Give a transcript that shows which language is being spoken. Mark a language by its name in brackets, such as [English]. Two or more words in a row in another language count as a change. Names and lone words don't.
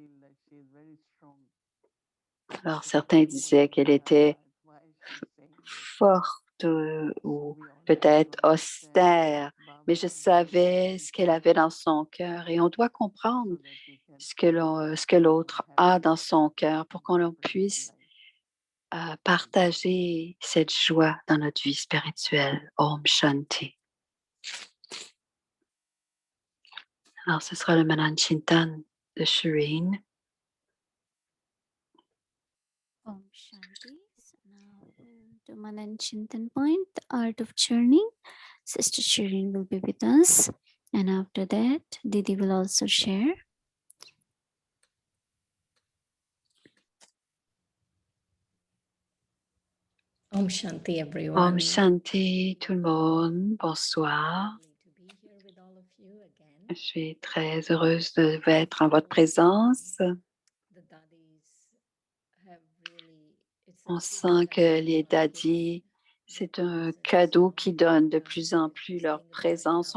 [French] Alors, certains disaient qu'elle était forte ou peut-être austère, mais je savais ce qu'elle avait dans son cœur et on doit comprendre ce que l'autre a dans son cœur pour qu'on puisse partager cette joie dans notre vie spirituelle. [Hindi] ॐ शान्ति. [French] Alors, ce sera le [Hindi] मनन चिंतन [French] de Shireen. [Hindi] ॐ शान्ति. [English] So now to [Hindi] मनन चिंतन [English] point, the art of churning. Sister Shireen will be with us. And after that, Didi will also share. [Hindi] ॐ शान्ति, [English] everyone. [Hindi] ॐ शान्ति, [French] tout le monde. Bonsoir. Je suis très heureuse d'être en votre présence. On sent que les daddies, c'est un cadeau qui donne de plus en plus leur présence.